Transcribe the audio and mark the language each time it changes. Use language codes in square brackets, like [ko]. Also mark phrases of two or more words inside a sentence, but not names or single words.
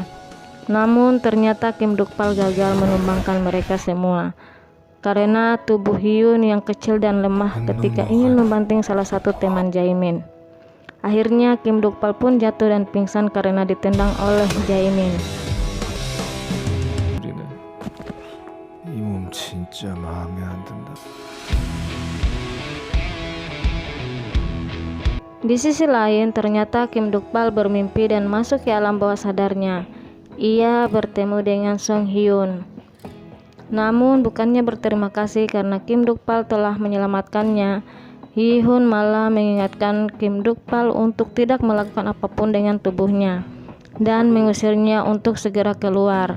[id] Namun ternyata Kim Duk-pal gagal menumbangkan mereka semua karena tubuh Hyun yang kecil dan lemah ketika ingin membanting salah satu teman Jae-min. Akhirnya Kim Duk-pal pun jatuh dan pingsan karena ditendang oleh Jae-min. [ko] 우리는 이 몸 진짜 마음에 안 든다. [id] Di sisi lain, ternyata Kim Duk-pal bermimpi dan masuk ke alam bawah sadarnya. Ia bertemu dengan Song Hyun. Namun bukannya berterima kasih karena Kim Duk-pal telah menyelamatkannya, Yi-hun malah mengingatkan Kim Duk-pal untuk tidak melakukan apapun dengan tubuhnya dan mengusirnya untuk segera keluar.